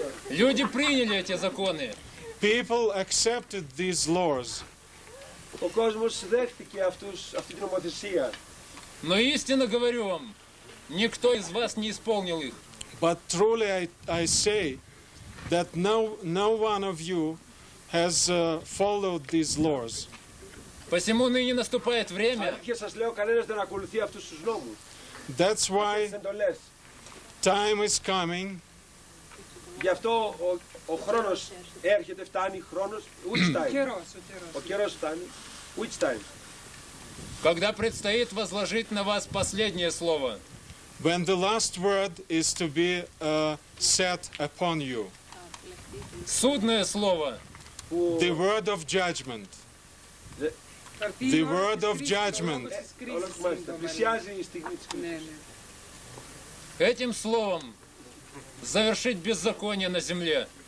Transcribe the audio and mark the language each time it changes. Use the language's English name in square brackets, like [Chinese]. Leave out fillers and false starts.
[Russian] Люди приняли эти законы. [English] People accepted these laws. [Greek] Ο κόσμος δέχτηκε αυτή την νομοθεσία. [Russian] Но истинно говорю вам, никто из вас не исполнил их. [English] But truly I say that no one of you has followed these laws. [Russian] Посему ныне наступает время. [Greek] Και σας λέω, κανένας δεν ακολουθεί αυτούς τους νόμους. [English] That's why time is coming. [Greek] Γι' αυτό ο χρόνος έρχεται, φτάνει χρόνος. [English] Which time? [Greek] Ο καιρός φτάνει. [English] Which time? [Russian] Когда предстоит возложить на вас последнее слово. [English] When the last word is to be set upon you. [Russian] Судное слово. [English] The word of judgment. The word of judgment. [Greek] Πλησιάζει η στιγμή της κρίσης. [Russian] Этим словом завершить беззаконие на земле.